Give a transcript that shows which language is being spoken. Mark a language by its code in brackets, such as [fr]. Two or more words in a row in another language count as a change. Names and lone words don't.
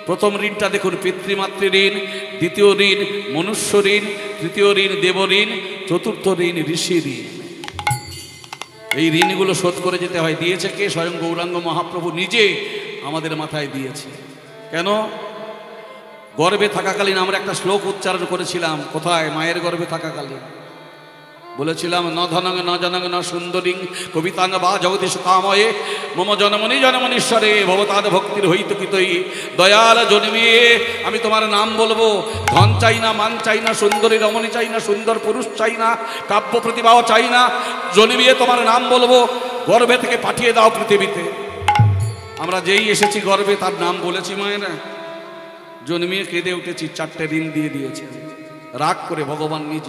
[bn] প্রথম ঋণটা দেখুন পিতৃমাতৃ ঋণ, দ্বিতীয় ঋণ মনুষ্য ঋণ, তৃতীয় ঋণ দেব ঋণ, চতুর্থ ঋণ ঋষি ঋণ। এই ঋণগুলো শোধ করে যেতে হয়। দিয়েছে কে? স্বয়ং গৌরাঙ্গ মহাপ্রভু নিজে আমাদের মাথায় দিয়েছে। কেন? গর্ভে থাকাকালীন আমরা একটা শ্লোক উচ্চারণ করেছিলাম। কোথায়? মায়ের গর্ভে থাকাকালীন বলেছিলাম, [sa] ন ধনং ন জনং ন সুন্দরীং কবিতাঙ্গ বা জগদীশ কাময়ে মম জনমনি জনমনীশ্বরে ভবতাদ ভক্তির হইতকিতই। [bn] দয়াল জন্মিয়ে আমি তোমার নাম বলবো। ধন চাই না, মান চাই না, সুন্দরী রমণী চাই না, সুন্দর পুরুষ চাই না, কাব্য প্রতিভাও চাই না, জন্মিয়ে তোমার নাম বলবো। গর্ভে থেকে পাঠিয়ে দাও পৃথিবীতে। আমরা যেই এসেছি গর্ভে তার নাম বলেছি মায়েরা, জন্মিয়ে কেঁদে উঠেছি, 4টে ঋণ দিয়ে দিয়েছে রাগ করে ভগবান নিজে।